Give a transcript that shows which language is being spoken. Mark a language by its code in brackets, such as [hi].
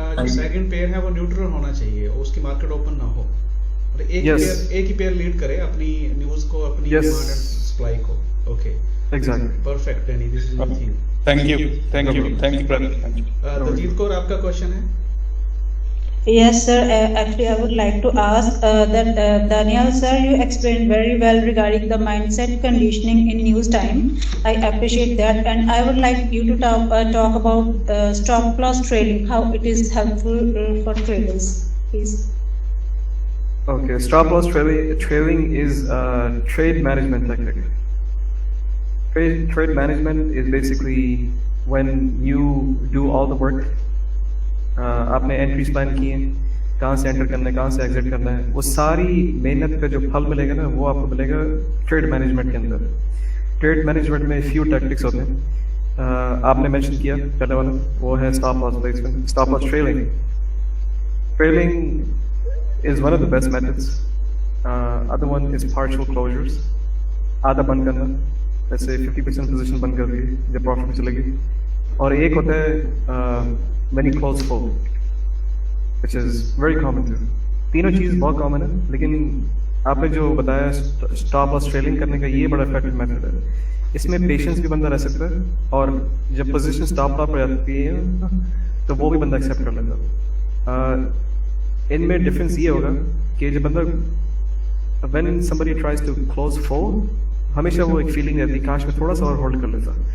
[hi] जो second pair है वो न्यूट्रल होना चाहिए, उसकी मार्केट ओपन ना हो, और एक ही पेयर लीड करे अपनी न्यूज़ को, अपनी डिमांड एंड सप्लाई को। [en] Okay, exactly, perfect Danny, this is one thing. Thank you, brother. Thank you. [hi] Daljit Kaur, आपका क्वेश्चन है? [en] Yes, sir. Actually, I would like to ask that Daniel, sir, you explained very well regarding the mindset conditioning in news time. I appreciate that, and I would like you to talk about stop loss trading, how it is helpful for traders, please. Okay, stop loss trading is a trade management technique. Trade management is basically when you do all the work. [hi] आपने entries plan की हैं, कहाँ से enter करना है, कहाँ से exit करना है, वो सारी मेहनत का जो फल मिलेगा ना वो आपको मिलेगा ट्रेड मैनेजमेंट के अंदर। ट्रेड मैनेजमेंट में फ्यू टैक्टिक्स होते हैं। आपने मेंशन किया पहले वाला, वो है stop loss placement, stop loss trailing. [en] Trailing is one of the best methods. Other one is partial closures, [hi] आधा बंद करना, जैसे 50% पोजीशन बंद कर दी जब प्रॉफिट में चलेगी। और एक होता है [en] when you close full, which is very common too. [hi] तीनों चीज़ बहुत कॉमन है, लेकिन आपने जो बताया स्टॉप लॉस ट्रेलिंग करने का ये बड़ा इफेक्टिव मेथड है। इसमें पेशेंस भी बंदा रह सकता है, और जब पोजीशन स्टॉप लॉस पर जाती है तो वो भी बंदा एक्सेप्ट कर लेता है। इनमें डिफरेंस ये होगा कि जब बंदा [en] when somebody tries to close full, [hi] हमेशा वो एक फीलिंग रहती है काश में थोड़ा सा और होल्ड कर लेता।